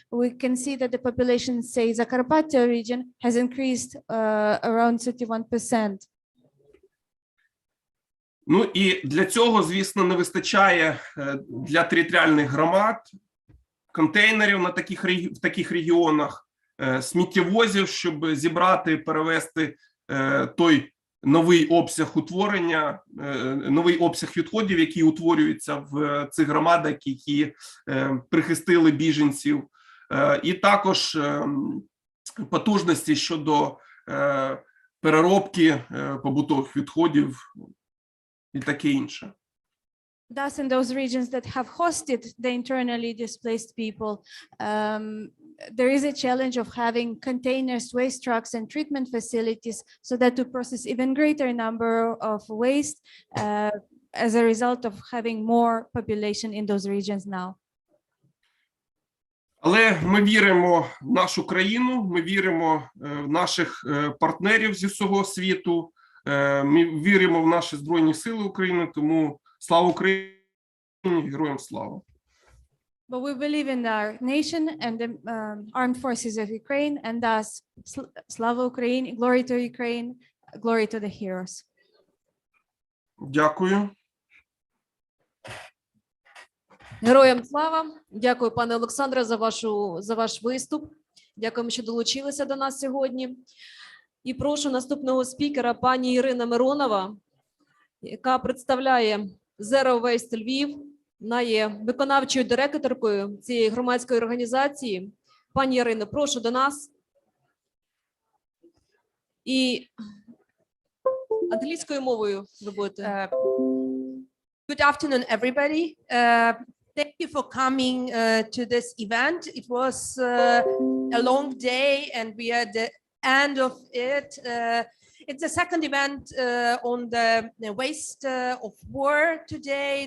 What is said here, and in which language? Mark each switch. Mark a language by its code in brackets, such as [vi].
[en] We can see that the population, say, Zakarpattia region has increased around 31%. [uk] Ну і для цього, звісно, не вистачає для територіальних громад контейнерів в таких регіонах, сміттєвозів, щоб зібрати, перевести той новий обсяг утворення, новий обсяг відходів, які утворюються в цих громадах, які прихистили біженців, і також потужності щодо переробки побутових відходів і таке інше. [en] Thus, in those regions that have hosted the internally displaced people, there is a challenge of having containers, waste trucks, and treatment facilities so that to process even greater number of waste as a result of having more population in those regions now. [uk] Але ми віримо в нашу країну, ми віримо в наших партнерів зі всього світу, ми віримо в наші Збройні Сили України, тому слава Україні, героям слава. [en] But we believe in our nation and the armed forces of Ukraine, and thus Slava Ukraine, glory to Ukraine, glory to the heroes. [uk] Дякую. Героям слава! Дякую, пане Олександре, за ваш виступ. Дякуємо, що долучилися до нас сьогодні. І прошу наступного спікера, пані Ірина Миронова, яка представляє Zero Waste Львів. Вона є виконавчою директоркою цієї громадської організації. Пані Ірино, прошу до нас. І англійською мовою ви будете. [en] Good afternoon, everybody. Thank you for coming to this event. It was a long day and we are at the end of it. It's the second event on the waste of war today.